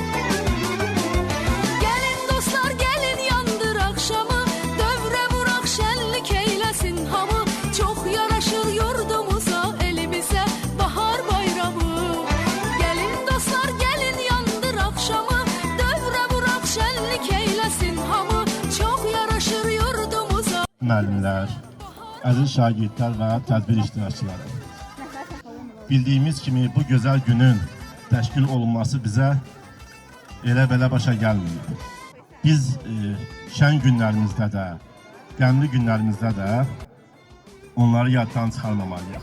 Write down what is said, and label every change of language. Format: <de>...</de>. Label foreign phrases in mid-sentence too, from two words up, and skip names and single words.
<az>Gelin dostlar gelin yandır akşamı, dövre vurak şenlik eylesin hamı. Çok yaraşır yurdumuza, elimize bahar bayramı. Gelin dostlar gelin yandır akşamı, dövre vurak şenlik eylesin hamı. Çok yaraşır yurdumuza. Müəllimlər, əziz şagirdlər və tədbir iştirakçıları. Bildiyimiz kimi bu gözəl günün təşkil olunması bizə elə-belə başa gəlməyib. Biz şən günlərimizdə də, qəmli günlərimizdə də onları yaddan çıxarmamalıyıq.</az>